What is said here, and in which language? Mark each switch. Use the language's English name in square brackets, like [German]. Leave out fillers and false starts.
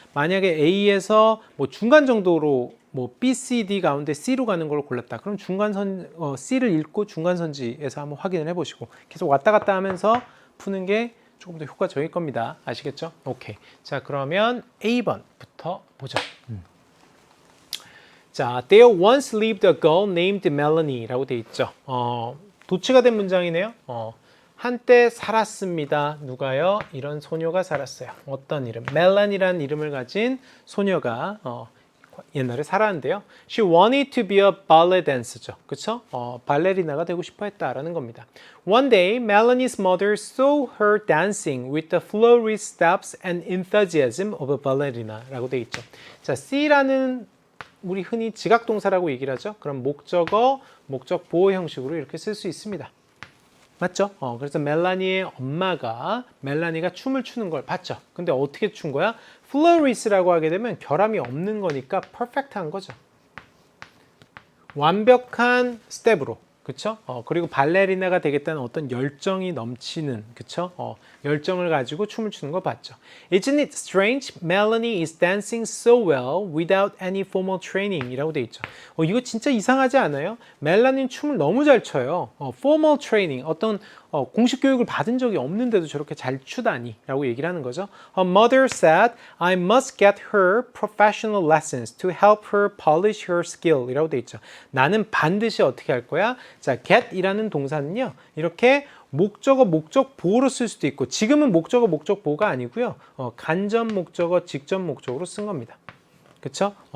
[Korean] 만약에 A에서 뭐 중간 정도로 뭐 B, C, D 가운데 C로 가는 걸 골랐다. 그럼 C를 읽고 중간 선지에서 한번 확인을 해보시고 계속 왔다 갔다 하면서 푸는 게 조금 더 효과적일 겁니다. 아시겠죠? 오케이. 자, 그러면 A번부터 보죠. [English] 자, there once lived a girl named Melanie [Korean] 라고 돼 있죠. 도치가 된 문장이네요. 한때 살았습니다. 누가요? 이런 소녀가 살았어요. 어떤 이름? 멜란이라는 이름을 가진 소녀가 옛날에 살았는데요. [English] She wanted to be a ballet dancer죠. [Korean] 그쵸? 발레리나가 되고 싶어 했다라는 겁니다. [English] One day, Melanie's mother saw her dancing with the flowery steps and enthusiasm of a ballerina [Korean] 라고 돼 있죠. 자, C라는 우리 흔히 지각동사라고 얘기를 하죠. 그럼 목적어, 목적 보호 형식으로 이렇게 쓸 수 있습니다. 맞죠? 그래서 멜라니의 엄마가 멜라니가 춤을 추는 걸 봤죠. 근데 어떻게 춘 거야? 플로리스라고 하게 되면 결함이 없는 거니까 퍼펙트한 거죠. 완벽한 스텝으로. 그쵸? 그리고 발레리나가 되겠다는 어떤 열정이 넘치는, 그쵸? 열정을 가지고 춤을 추는 거 봤죠. [English] Isn't it strange? Melanie is dancing so well without any formal training [Korean] 이라고 돼 있죠. 이거 진짜 이상하지 않아요? 멜라니는 춤을 너무 잘 춰요. formal training, 어떤 공식 교육을 받은 적이 없는데도 저렇게 잘 추다니 라고 얘기를 하는 거죠. [English] Her mother said, I must get her professional lessons to help her polish her skill [Korean] 이라고 돼 있죠. 나는 반드시 어떻게 할 거야? 자, get 이라는 동사는요, 이렇게 목적어, 목적보호로 쓸 수도 있고, 지금은 목적어, 목적보호가 아니고요, 간접 목적어, 직접 목적으로 쓴 겁니다. 그쵸?